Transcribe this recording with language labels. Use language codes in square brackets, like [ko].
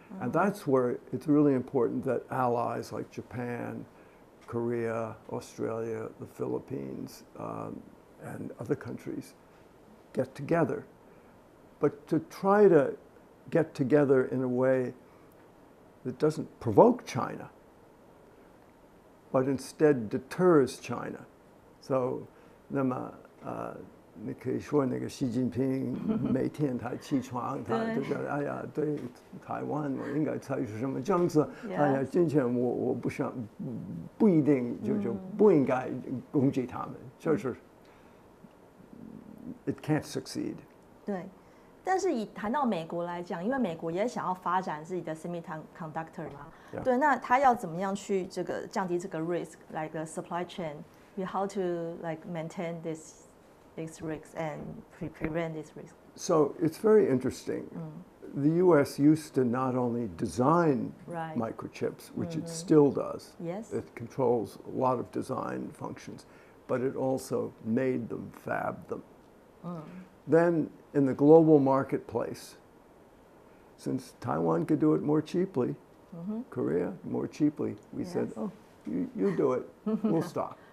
[en] And that's where it's really important that allies like Japan, Korea, Australia, the Philippines, and other countries get together. But to try to get together in a way that doesn't provoke China, but instead deters China. [zh] So, 那么你可以说那个习近平每天他起床，他就说哎呀，对台湾我应该采取什么政策？哎呀，今天我不想不一定就不应该攻击他们，就是 it can't succeed。对。但是以谈到美国来讲，因为美国也想要发展自己的 semiconductor 嘛，对，那他要怎么样去这个降低这个 risk， like a supply chain，you how to like maintain these risks and prevent this risk? [en] So it's very interesting. The U.S. used to not only design microchips, which it still does. Yes. It controls a lot of design functions, but it also made them, fabbed them. Then in the global marketplace, since Taiwan could do it more cheaply, Korea more cheaply, we said, oh, you do it, we'll stop.